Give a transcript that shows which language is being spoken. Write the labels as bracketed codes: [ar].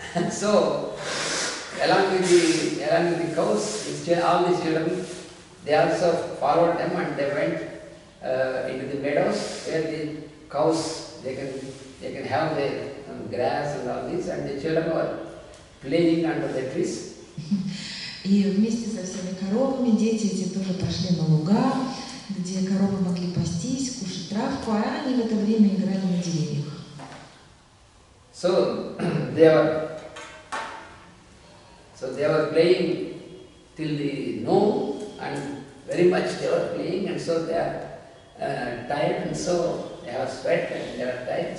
[en] So, along with the cows, all these children, they also followed them and they went into the meadows where the cows, they can have their grass and all this, and the children were playing under the trees. [ru] И вместе со всеми коровами дети эти тоже пошли на луга, где коровы могли пастись, кушать травку, а они в это время играли на деревьях. [en] So they were playing till the noon, and very much they were playing, and so they are tired, and so they have sweat and they are tired.